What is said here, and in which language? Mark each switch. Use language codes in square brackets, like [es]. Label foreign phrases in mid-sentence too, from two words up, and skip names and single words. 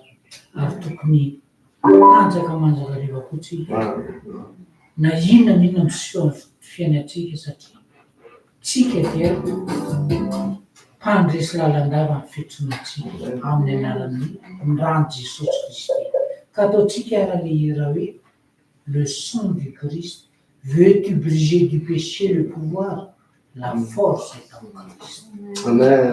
[mg] Ary tokony tanjaka manjakariva koa tsika. Na inona minona miseho fiainantsika satria tsika dia mpandresy lalandava amin'ny fiantsoantsika amin'ny anaran'ny rano Jesosy Kristy. Ka ataontsika ara-lehira hoe [fr] le sang du Christ, veux-tu briser du péché le pouvoir? La force est en Christ. Amen.